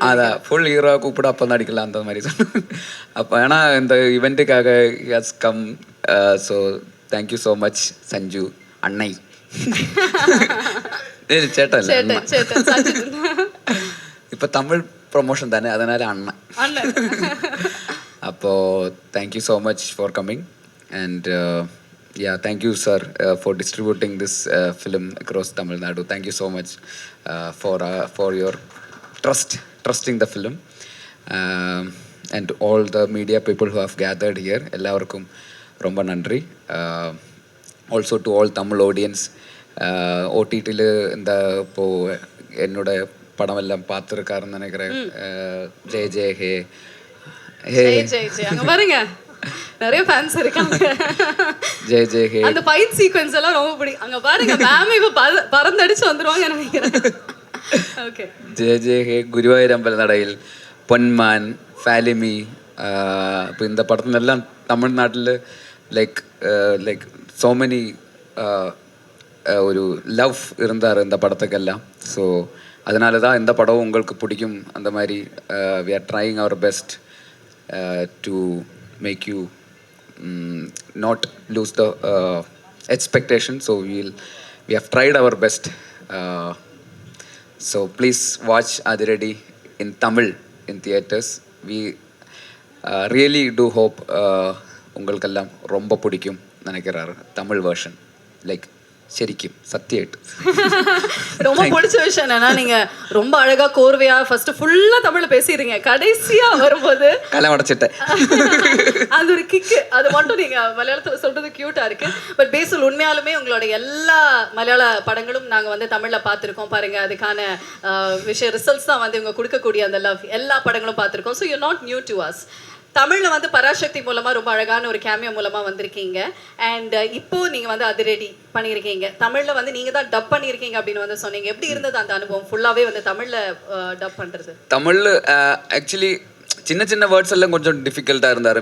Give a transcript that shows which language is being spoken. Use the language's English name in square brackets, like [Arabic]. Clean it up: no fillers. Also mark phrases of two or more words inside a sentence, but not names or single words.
[Tamil] அதான் ஃபுல் ஹீரோவா கூப்பிட அப்போ நடிக்கலாம் அந்த மாதிரி சொன்னாங்க. அப்போ ஏன்னா இந்த இவெண்ட்டுக்காக [English] has come. so thank you so much சஞ்சு அன்னை. [Tamil] சேட்டா இல்லை, இப்போ தமிழ் ப்ரொமோஷன் தானே, அதனால அண்ணன். [English] அப்போ thank you so much for coming and yeah, thank you sir for distributing this film across Tamil Nadu. Thank you so much for your trusting the film and all the media people who have gathered here. [Tamil] எல்லாருக்கும் ரொம்ப நன்றி. [English] Also to all Tamil audience, [Tamil] OTT ல இந்த போ என்னோட படமெல்லாம் பார்த்துருக்காருன்னு நினைக்கிறேன். ஜெய் ஜெய் ஹே ஜெய் ஜெய் ஜெய் அங்க பாருங்க நிறைய ஃபேன்ஸ் இருக்காங்க. ஜெய் ஜெய் ஹே அந்த ஃபைட் சீக்வென்ஸ் எல்லாம் ரொம்ப பிடிக்கும். அங்க பாருங்க மேம் இப்ப பறந்தடிச்சு வந்துருவாங்க நினைக்கிறேன். ஓகே. ஜெய் ஜெய் ஹே, ഗുരുവായൂർ അമ്പലനടയിൽ, പൊന്മാൻ, ഫാലിമി. இப்போ இந்த படத்துலெல்லாம் தமிழ்நாட்டில் [English] like so many [Tamil] ஒரு லவ் இருந்தார் இந்த படத்துக்கெல்லாம். ஸோ அதனால தான் இந்த படம் உங்களுக்கு பிடிக்கும். அந்த மாதிரி [English] we are trying our best to make you not lose the expectation. ஸோ we have tried our best. So please watch Adiradi in Tamil in theaters. We really do hope [Tamil] உங்களுக்கெல்லாம் ரொம்ப பிடிக்கும் நினைக்கிறாரு தமிழ் வெர்ஷன். [Malayalam] லைக் ശരിക്കും സത്യമായിട്ട് [Tamil] ரொம்ப பிடிச்ச விஷயம் என்னன்னா நீங்க ரொம்ப அழகா கோர்வையா ஃபர்ஸ்ட் ஃபுல்லா தமிழ்ல பேசிடுறீங்க, கடைசியா வரும்போது கலம் அடைச்சிட்டேன். அது ஒரு கிக்கு, அது மட்டும் நீங்க மலையாளத்துல சொல்றது கியூட்டா இருக்கு. பட் பேசல் உண்மையாலுமே உங்களோட எல்லா மலையாள படங்களும் நாங்க வந்து தமிழ்ல பார்த்துருக்கோம் பாருங்க. அதுக்கான விஷயம் ரிசல்ட்ஸ் தான் வந்து இவங்க கொடுக்கக்கூடிய அந்த லவ் எல்லா படங்களும் பார்த்துருக்கோம். [English] so you not new to us. [Tamil] தமிழில் வந்து பராசக்தி மூலமாக ரொம்ப அழகான ஒரு கேமியோ மூலமாக வந்திருக்கீங்க. அண்ட் இப்போ நீங்கள் வந்து அதிரடி பண்ணியிருக்கீங்க. தமிழில் வந்து நீங்கள் தான் டப் பண்ணியிருக்கீங்க அப்படின்னு வந்து சொன்னீங்க. எப்படி இருந்தது அந்த அனுபவம் ஃபுல்லாகவே வந்து தமிழில் டப் பண்ணுறது? தமிழில் ஆக்சுவலி சின்ன சின்ன வேர்ட்ஸ் எல்லாம் கொஞ்சம் டிஃபிகல்ட்டாக இருந்தார்.